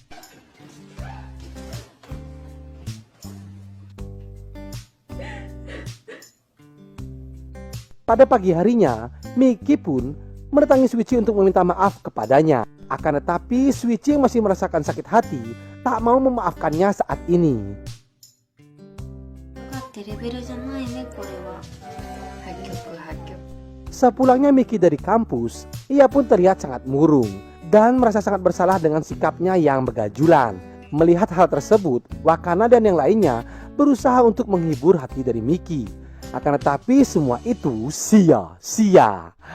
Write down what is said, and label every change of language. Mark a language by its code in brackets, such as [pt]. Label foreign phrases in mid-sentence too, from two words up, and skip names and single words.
[id] Pada pagi harinya, Miki pun mendatangi Suichi untuk meminta maaf kepadanya. Akan tetapi Suichi yang masih merasakan sakit hati tak mau memaafkannya saat ini. [ja] だってレベルじゃないねこれは。破局破局。 [id] Sepulangnya Miki dari kampus, ia pun terlihat sangat murung dan merasa sangat bersalah dengan sikapnya yang begajulan. Melihat hal tersebut, Wakana dan yang lainnya berusaha untuk menghibur hati dari Miki. Akan tetapi semua itu sia-sia.